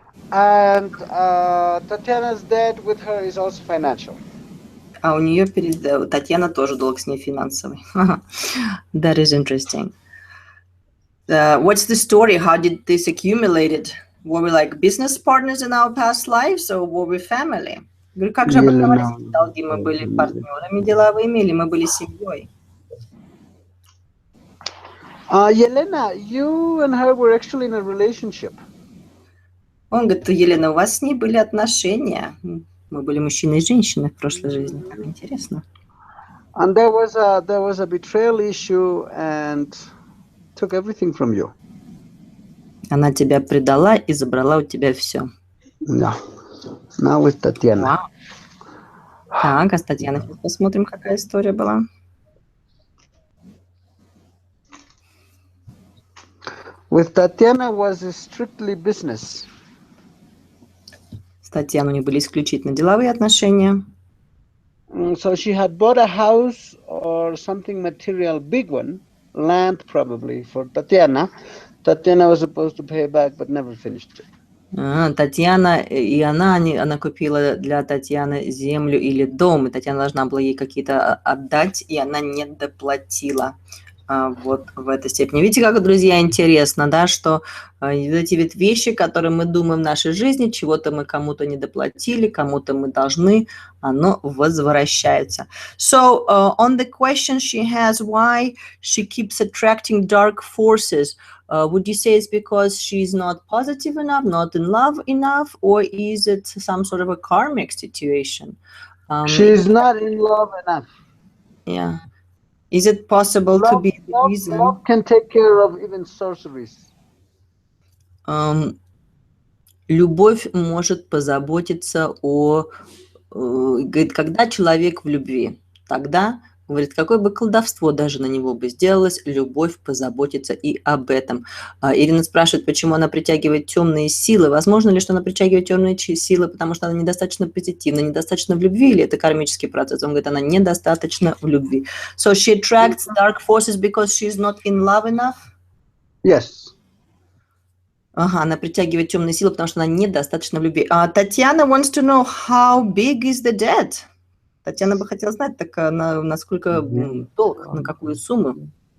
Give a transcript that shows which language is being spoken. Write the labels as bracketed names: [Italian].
[English] And Tatiana's debt with her is also financial. [Russian] А у нее перед Татьяна тоже долг с ней финансовый. [English] That is interesting. What's the story? How did this accumulated? Were we like business partners in our past lives, or were we family? [Russian] Говорю, как же образовались эти долги? Мы были партнерами деловыми или мы были семьей? [English] Yelena, you and her were actually in a relationship. [Russian] Он говорит, Елена, у вас с ней были отношения. Мы были мужчиной и женщиной в прошлой жизни. Как интересно. [English] And there was a betrayal issue and took everything from you. [Russian] Она тебя предала и забрала у тебя все. [English] Yeah. Now with Tatiana. Wow. [Russian] Так, а с Татьяной посмотрим, какая история была. [English] With Tatiana was strictly business. [Russian] С Татьяной у них были исключительно деловые отношения. [English] So she had bought a house or something material, big one, land probably for Tatiana. Tatiana was supposed to pay back, but never finished it. [Russian] Татьяна, и она купила для Татьяны землю или дом, и Татьяна должна была ей какие-то отдать, и она не доплатила. Вот в этой степени. Видите, как, друзья, интересно, да, что эти ведь вещи, которые мы думаем в нашей жизни, чего-то мы кому-то не доплатили, кому-то мы должны, оно возвращается. [English] So, on the question she has, why she keeps attracting dark forces, would you say it's because she's not positive enough, not in love enough, or is it some sort of a karmic situation? She's not in love enough. Yeah. Is it possible to be the reason? Love can take care of even sorceries. [Russian] Любовь может позаботиться о... Говорит, когда человек в любви, тогда, говорит, какое бы колдовство даже на него бы сделалось, любовь позаботится и об этом. Ирина спрашивает, почему она притягивает темные силы. Возможно ли, что она притягивает темные силы, потому что она недостаточно позитивна, недостаточно в любви, или это кармический процесс? Он говорит, она недостаточно в любви. [English] So she attracts dark forces because she's not in love enough? Yes. [Russian] Ага, она притягивает темные силы, потому что она недостаточно в любви. [English] Татьяна wants to know how big is the debt? [Russian] Татьяна бы хотела знать, так насколько долг, на какую сумму.